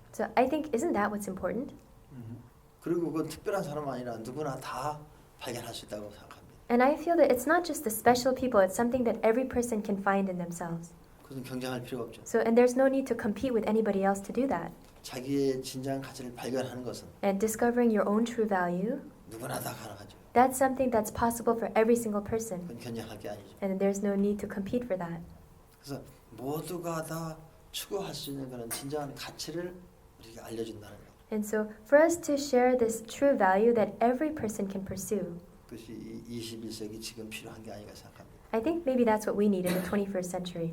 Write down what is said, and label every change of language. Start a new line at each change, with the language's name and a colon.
English: so I think isn't that what's important?
Korean: 그리고 그건 특별한 사람 아니라 누구나 다 발견할 수 있다고 생각합니다.
English: And I feel that it's not just the special people, it's something that every person can find in themselves.
Korean: 그것은 경쟁할 필요가 없죠.
English: So and there's no need to compete with anybody else to do that.
Korean: 자기의 진정한 가치를 발견하는 것은
English: And discovering your own true value,
Korean: 누구나 다 가능하죠.
English: that's something that's possible for every single person.
Korean: 그건 경쟁할 게 아니죠.
English: And there's no need to compete for that.
Korean: 그래서 모두가 다 추구할 수 있는 그런 진정한 가치를 우리가 알려준다는 것.
English: And so for us to share this true value that every person can pursue,
Korean: 그것이 이 21세기 지금 필요한 게 아닌가 생각합니다.
English: I think maybe that's what we need in the 21st century